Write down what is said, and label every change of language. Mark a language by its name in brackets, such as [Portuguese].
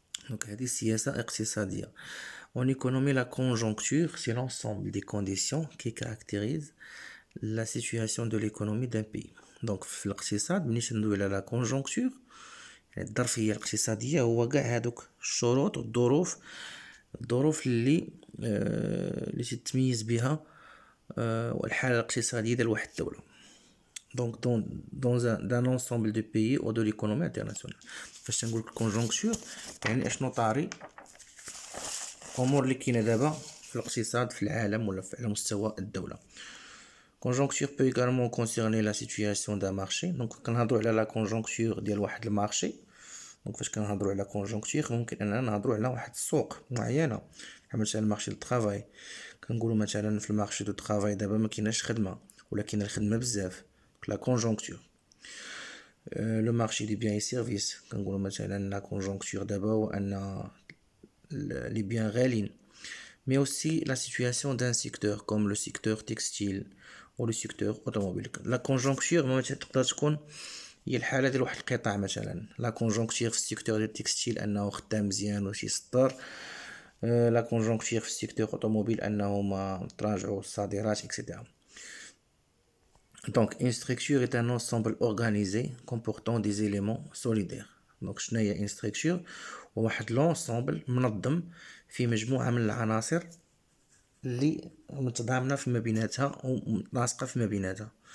[Arabic] Donc هذه السياسة اقتصادية. [French] En économie, la conjoncture, c'est l'ensemble des conditions qui caractérisent la situation de l'économie d'un pays. [Arabic] Donc في الاقتصاد ملي ندوي على la conjoncture، الظرفية الاقتصادية هو كاع هادوك الشروط والظروف اللي تتميز بها الحالة الاقتصادية ديال واحد الدولة. [French] Donc dans un ensemble de pays ou de l'économie internationale. [Arabic] فاش تنقول conjoncture يعني اشنو طاري الامور اللي كاينه دابا في الاقتصاد في العالم ولا على مستوى الدوله. [French] Conjoncture peut également concerner la situation d'un marché. [Arabic] Donc كنهضروا على la conjoncture ديال واحد المارشي. Donc فاش كنهضروا على conjoncture ممكن اننا نهضروا على واحد السوق معينه، بحال مثلا المارشي دو طرافاي. كنقولوا مثلا في المارشي دو طرافاي دابا ما كايناش خدمه ولا كاينه الخدمه بزاف، la conjoncture. [French] Le marché des biens et services [Arabic] كنقولوا مثلا [French] la conjoncture [Arabic] دابا هو ان [French] les biens [Arabic] غالين. [French] Mais aussi la situation d'un secteur comme le secteur textile ou le secteur automobile. [Arabic] La conjoncture ما تقدر تكون هي الحالة ديال واحد القطاع، مثلا la conjoncture في السيكتور ديال التكستيل انه خدام مزيان وشي يسطر، la conjoncture في السيكتور automobile انه ما تراجعوا الصادرات etc. [French] Donc une structure est un ensemble organisé comportant des éléments solidaires. [Arabic] Donc شنو هي une structure؟ هو واحد لونسومبل منظم في مجموعة من العناصر اللي متضامنة فيما بيناتها ومتناسقة فيما بيناتها.